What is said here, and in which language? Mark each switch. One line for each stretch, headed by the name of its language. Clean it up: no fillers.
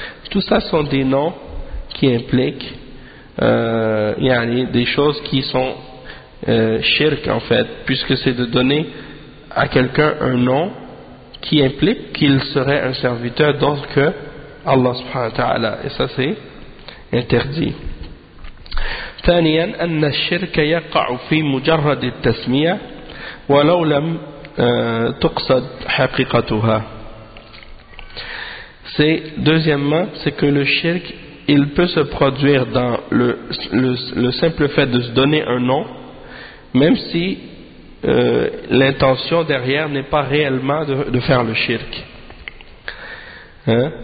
French: Tout ça sont des noms qui impliquent yani des choses qui sont shirk en fait, puisque c'est de donner à quelqu'un un nom qui implique qu'il serait un serviteur d'autre que Allah subhanahu wa ta'ala. Et ça, c'est interdit.
Arabic: ثانياً أن الشرك يقع في مجرد التسمية ولو لم تقصد حقيقتها.
French: C'est, deuxièmement, c'est que le shirk, il peut se produire dans le simple fait de se donner un nom, même si l'intention derrière n'est pas réellement de faire le shirk. Hein?